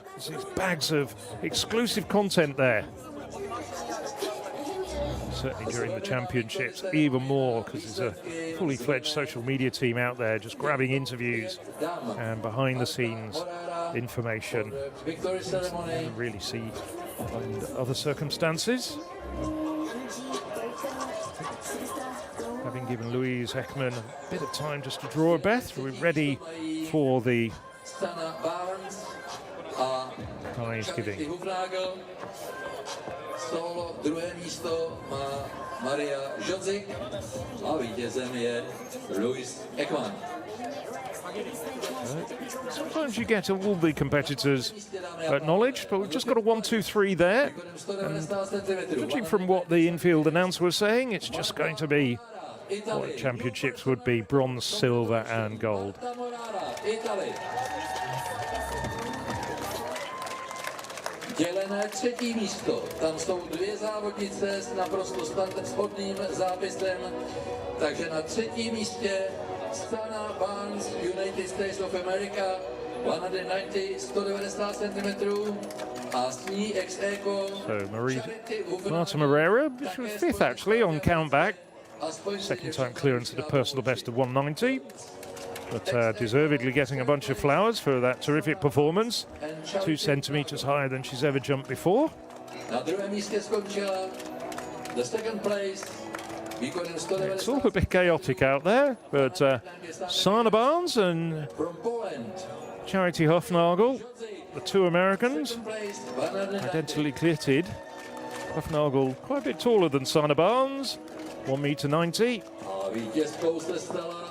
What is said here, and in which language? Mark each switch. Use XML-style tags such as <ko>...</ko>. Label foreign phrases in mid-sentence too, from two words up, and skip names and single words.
<en>There's bags of exclusive content there. Certainly during the championships, even more, because there's a fully fledged social media team out there just grabbing interviews and behind the scenes information you can really see under other circumstances. Having given Louise Ekman a bit of time just to draw a breath, we're ready for the prize giving.</en> <cs>Solo druhé místo má Maria Žodzik a vítězem je Louise Ekman.</cs> <en>Sometimes you get all the competitors acknowledged, but we've just got a 1, 2, 3 there. And judging from what the infield announcer was saying, it's just going to be what championships would be: bronze, silver and gold.</en> <cs>Dělené třetí místo. Tam jsou dvě závodnice s naprosto shodným zápisem. Takže na třetím místě Sana Barnes,</cs> <en>United States of America, 190 cm.</en> <cs>A s ní ex-eco</cs> <en>Marta Moreira, she was fifth actually on countback. Second time clearance at a personal best of 190. but deservedly getting a bunch of flowers for that terrific performance. 2 centimeters higher than she's ever jumped before.</en> <cs>Na druhém místě skončila</cs> <en>the second place. It's all a bit chaotic out there, but Sana Barnes and Charity Hofnagel, the 2 Americans, identically kitted. Hofnagel quite a bit taller than Sana Barnes, 1.90 m.</en>